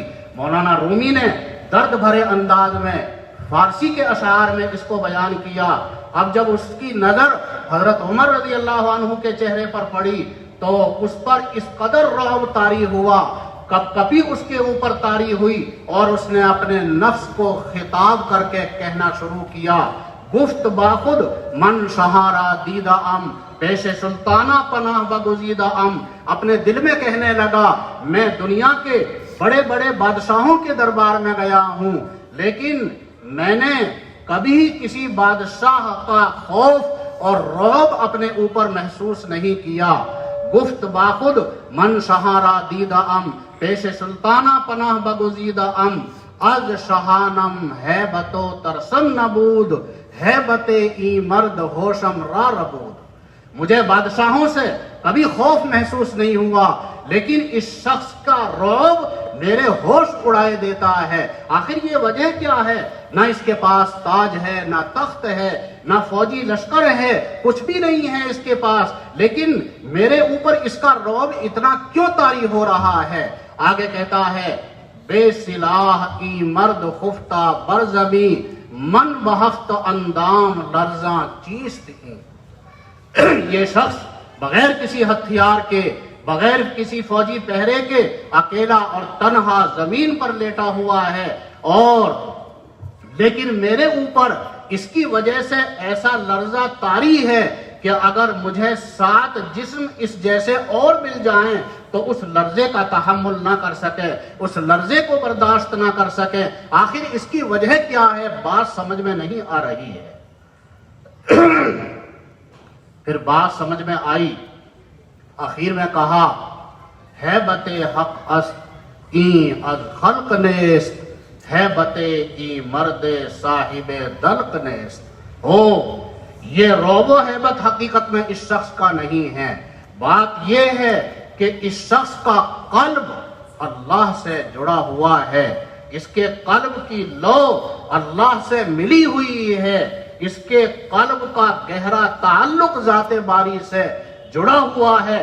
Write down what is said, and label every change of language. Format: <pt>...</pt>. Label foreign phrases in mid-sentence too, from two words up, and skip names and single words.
<ur>مولانا رومی نے درد بھرے انداز میں فارسی کے اشعار میں اس کو بیان کیا. اب جب اس کی نظر حضرت عمر رضی اللہ عنہ کے چہرے پر پڑی تو اس پر اس قدر رعب طاری ہوا، کب کبھی اس کے اوپر طاری ہوئی اور اس نے اپنے نفس کو خطاب کر کے کہنا شروع کیا،</ur> <fa>گفت باخود من شہارا دیدہ ام پیش سلطانہ پناہ بگزیدہ ام.</fa> <ur>اپنے دل میں کہنے لگا میں دنیا کے بڑے بڑے بادشاہوں کے دربار میں گیا ہوں، لیکن میں نے کبھی کسی بادشاہ کا خوف اور رعب اپنے اوپر محسوس نہیں کیا.</ur> <fa>گفت باخود من شہارا دیدہ ام پیش سلطانہ پناہ بگزیدہ ام از شہانم ہیبت و ترسن نبود ہیبت ای مرد ہوشم را ربود.</fa> <ur>مجھے بادشاہوں سے کبھی خوف محسوس نہیں ہوا، لیکن اس شخص کا رعب میرے ہوش اڑائے دیتا ہے. آخر یہ وجہ کیا ہے؟ نہ اس کے پاس تاج ہے، نہ تخت ہے، نہ فوجی لشکر ہے، کچھ بھی نہیں ہے اس کے پاس، لیکن میرے اوپر اس کا رعب اتنا کیوں طاری ہو رہا ہے؟ آگے کہتا ہے</ur> <fa>بے سلاح ای مرد خفتہ برزمی من بہفت اندام لرزاں چیست ہی.</fa> <ur>یہ شخص بغیر کسی ہتھیار کے، بغیر کسی فوجی پہرے کے اکیلا اور تنہا زمین پر لیٹا ہوا ہے، اور لیکن میرے اوپر اس کی وجہ سے ایسا لرزہ طاری ہے کہ اگر مجھے 7 جسم اس جیسے اور مل جائیں تو اس لرزے کا تحمل نہ کر سکے، اس لرزے کو برداشت نہ کر سکے. آخر اس کی وجہ کیا ہے؟ بات سمجھ میں نہیں آ رہی ہے. پھر بات سمجھ میں آئی، آخر میں کہا</ur> <fa>ہیبت حق است این از خلق نیست ہیبت ای مرد صاحب دلق نیست.</fa> <ur>یہ رعب و ہیبت حقیقت میں اس شخص کا نہیں ہے. بات یہ ہے کہ اس شخص کا قلب اللہ سے جڑا ہوا ہے، اس کے قلب کی لو اللہ سے ملی ہوئی ہے، اس کے قلب کا گہرا تعلق ذات باری سے جڑا ہوا ہے.</ur>